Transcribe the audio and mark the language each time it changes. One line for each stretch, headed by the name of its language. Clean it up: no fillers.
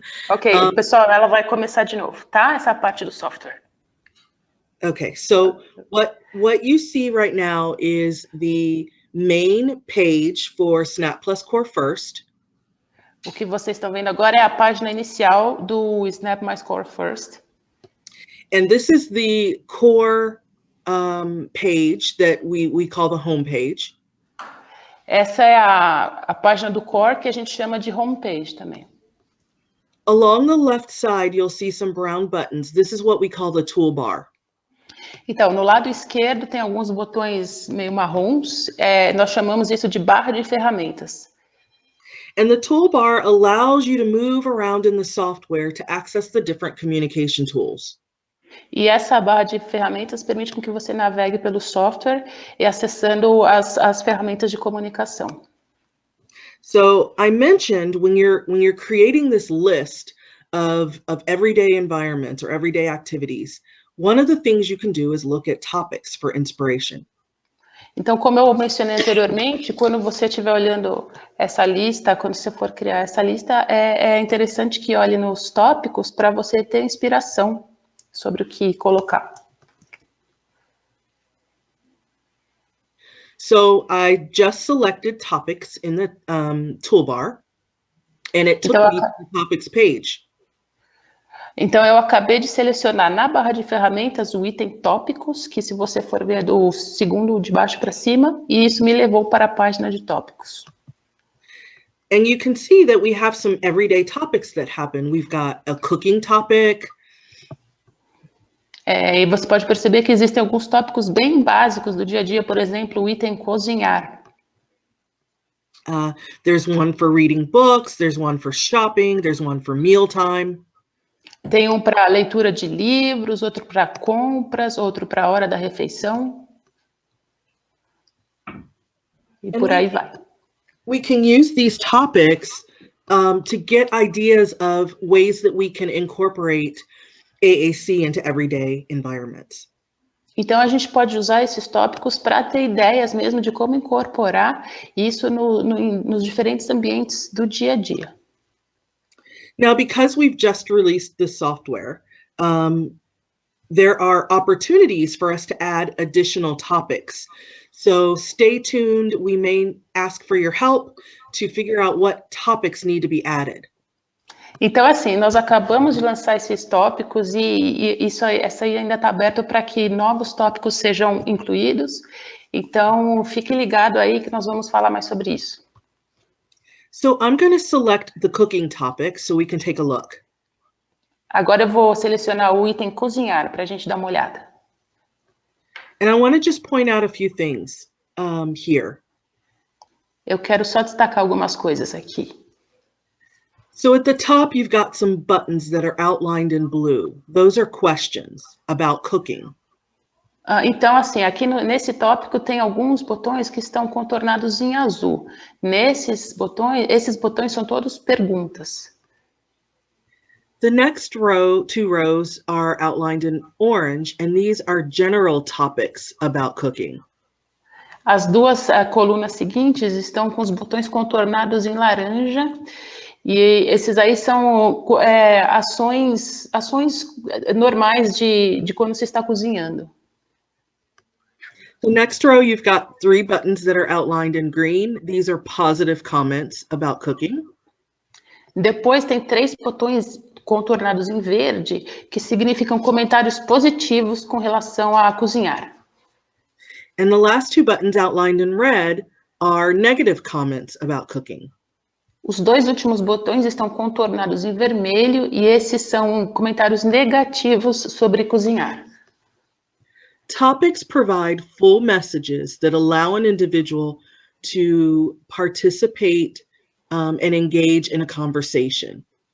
Portuguese: Ok, pessoal, ela vai começar de novo, tá? Essa parte do software.
English: Okay, so what you see right now is the main page for Snap Plus Core First.
Portuguese: O que vocês estão vendo agora é a página inicial do Snap Mais Core First.
English: And this is the core page that we call the home page.
Portuguese: Essa é a página do Core que a gente chama de homepage também.
English: Along the left side, you'll see some brown buttons. This is what we call the toolbar.
Portuguese: Então, no lado esquerdo tem alguns botões meio marrons. Nós chamamos isso de barra de ferramentas.
English: And the toolbar allows you to move around in the software to access the different communication tools.
Portuguese: E essa barra de ferramentas permite com que você navegue pelo software e acessando as ferramentas de comunicação.
English: So I mentioned when you're creating this list of everyday environments or everyday activities, one of the things you can do is look at topics for inspiration.
Portuguese: Então, como eu mencionei anteriormente, quando você estiver olhando essa lista, quando você for criar essa lista, é interessante que olhe nos tópicos para você ter inspiração sobre o que colocar.
English: So I just selected topics in the toolbar, and it took me to the topics page.
Portuguese: Então, eu acabei de selecionar na barra de ferramentas o item tópicos, que se você for ver do segundo de baixo para cima, e isso me levou para a página de tópicos.
English: And you can see that we have some everyday topics that happen. We've got a cooking topic.
Portuguese: E você pode perceber que existem alguns tópicos bem básicos do dia a dia, por exemplo, o item cozinhar.
English: There's one for reading books, there's one for shopping, there's one for mealtime.
Portuguese: Tem um para leitura de livros, outro para compras, outro para a hora da refeição. E por aí vai.
English: We can use these topics to get ideas of ways that we can incorporate AAC into everyday environments.
Portuguese: Então, a gente pode usar esses tópicos para ter ideias mesmo de como incorporar isso nos diferentes ambientes do dia a dia.
English: Now, because we've just released the software, there are opportunities for us to add additional topics. So stay tuned. We may ask for your help to figure out what topics need to be added.
Portuguese: Então, assim, nós acabamos de lançar esses tópicos e essa aí ainda está aberto para que novos tópicos sejam incluídos. Então, fique ligado aí que nós vamos falar mais sobre isso.
English: So I'm going to select the cooking topic so we can take a look.
Portuguese: Agora eu vou selecionar o item cozinhar para a gente dar uma olhada.
English: And I want to just point out a few things here.
Portuguese: Eu quero só destacar algumas coisas aqui.
English: So at the top, you've got some buttons that are outlined in blue. Those are questions about cooking.
Portuguese: Então, assim, aqui nesse tópico tem alguns botões que estão contornados em azul. Esses botões são todos perguntas.
English: The next two rows are outlined in orange, and these are general topics about cooking.
Portuguese: As duas colunas seguintes estão com os botões contornados em laranja, e esses aí são ações normais de quando se está cozinhando.
English: The next row, you've got 3 buttons that are outlined in green. These are positive comments about cooking.
Portuguese: Depois tem 3 botões contornados em verde, que significam comentários positivos com relação a cozinhar.
English: And the last 2 buttons outlined in red are negative comments about cooking.
Portuguese: Os 2 últimos botões estão contornados em vermelho e esses são comentários negativos sobre cozinhar.
English: Topics provide full messages that allow an individual to participate and engage in a conversation.